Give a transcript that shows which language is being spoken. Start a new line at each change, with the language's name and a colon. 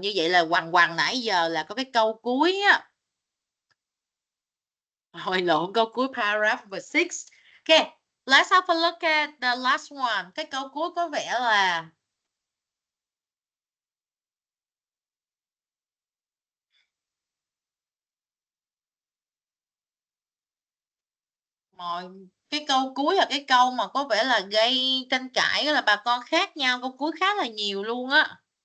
Vietnamese: Như vậy là quằn nãy giờ là có cái câu cuối á. Hồi lộn, câu cuối paragraph number 6.
English: Okay, let's have a look at the last one.
Vietnamese: Cái câu cuối có vẻ là cái câu cuối là cái câu mà có vẻ là gây tranh cãi, là bà con khác nhau, câu cuối khá là nhiều luôn á.